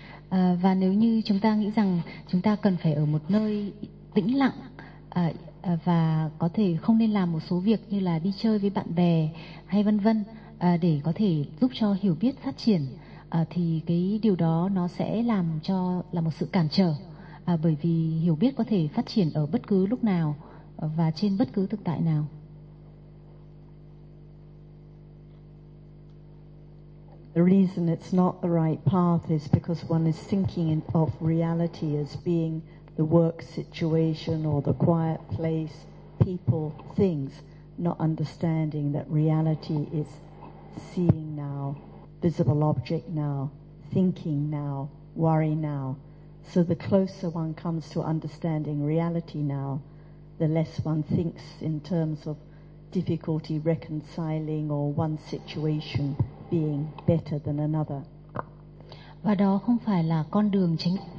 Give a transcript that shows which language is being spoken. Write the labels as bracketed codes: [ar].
[vi] Và nếu như chúng ta nghĩ rằng chúng ta cần phải ở một nơi tĩnh lặng và có thể không nên làm một số việc như là đi chơi với bạn bè hay vân vân để có thể giúp cho hiểu biết phát triển, thì cái điều đó nó sẽ làm cho là một sự cản trở, bởi vì hiểu biết có thể phát triển ở bất cứ lúc nào và trên bất cứ thực tại nào. [en] The reason it's not the right path is because one is thinking of reality as being the work situation or the quiet place, people, things, not understanding that reality is seeing now, visible object now, thinking now, worry now. So the closer one comes to understanding reality now, the less one thinks in terms of difficulty reconciling or one situation being better than another. [vi] Và đó không phải là con đường chính.